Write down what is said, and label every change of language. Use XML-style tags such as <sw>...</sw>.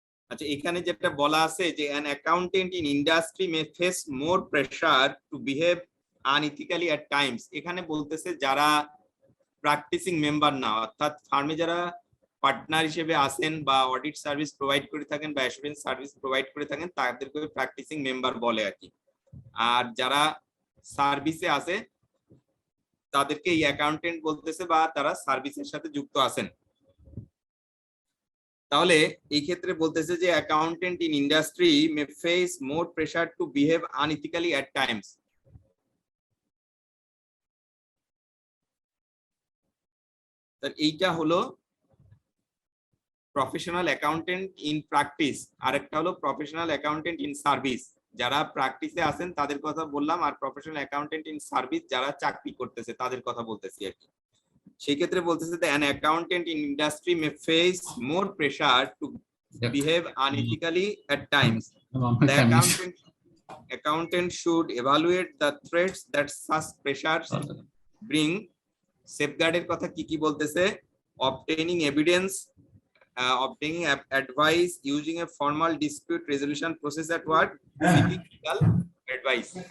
<bn>আচ্ছা, এখানে যেটা বলা আছে যে</bn> <en>an accountant in industry may face more pressure to behave unethically at times।</en> <bn>এখানে বলতেছে যারা প্র্যাকটিসিং মেম্বার না, অর্থাৎ ফার্মে যারা পার্টনার হিসেবে আসেন বা অডিট সার্ভিস প্রোভাইড করে থাকেন বা অ্যাসুরেন্স সার্ভিস প্রোভাইড করে থাকেন, তাদেরকে প্র্যাকটিসিং মেম্বার বলে আর কি। আর যারা সার্ভিসে আসে তাদেরকে এই অ্যাকাউন্টেন্ট বলতেছে, বা তারা সার্ভিসের সাথে যুক্ত আছেন। তাহলে এই ক্ষেত্রে বলতেছে যে</bn> <en>Accountant in industry may face more pressure to behave unethically at times.</en> <bn>এইটা হলো প্রফেশনাল অ্যাকাউন্টেন্ট ইন প্র্যাকটিস, আর একটা হলো প্রফেশনাল অ্যাকাউন্টেন্ট ইন সার্ভিস। যারা প্র্যাকটিসে আছেন তাদের কথা বললাম, আর প্রফেশনাল অ্যাকাউন্টেন্ট ইন সার্ভিস যারা চাকরি করতেছে তাদের কথা বলতেছি আর কি। সেই ক্ষেত্রে বলতেছে যে</bn> <en>an accountant in industry may face more pressure to behave unethically at times. The accountant should evaluate the threats that such pressures bring. Safeguardের কথা</en> <bn>কি বলতেছে,</bn> <en>obtaining evidence, obtaining advice, using a formal dispute resolution process at work, seeking legal advice.</en>